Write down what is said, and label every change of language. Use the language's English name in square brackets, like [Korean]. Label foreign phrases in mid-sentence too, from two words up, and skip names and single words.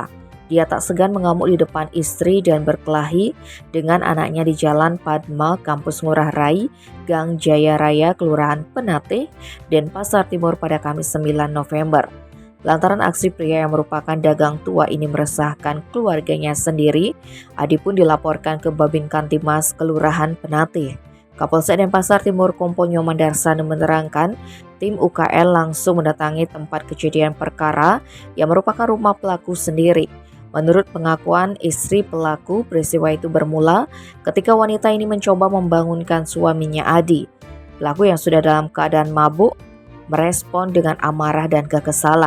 [Indonesian] Dia tak segan mengamuk di depan istri dan berkelahi dengan anaknya di Jalan Padma, Kampus Ngurah Rai, Gang Jaya Raya, Kelurahan Penatih, Denpasar Timur pada Kamis 9 November. Lantaran aksi pria yang merupakan dagang tua ini meresahkan keluarganya sendiri, Adi pun dilaporkan ke Babin Kantimas Kelurahan Penatih. Kapolsek Denpasar Timur Kompol Nyoman Darsana menerangkan, tim UKL langsung mendatangi tempat kejadian perkara yang merupakan rumah pelaku sendiri. Menurut pengakuan istri pelaku, peristiwa itu bermula ketika wanita ini mencoba membangunkan suaminya Adi. Pelaku yang sudah dalam keadaan mabuk merespon dengan amarah dan kekesalan.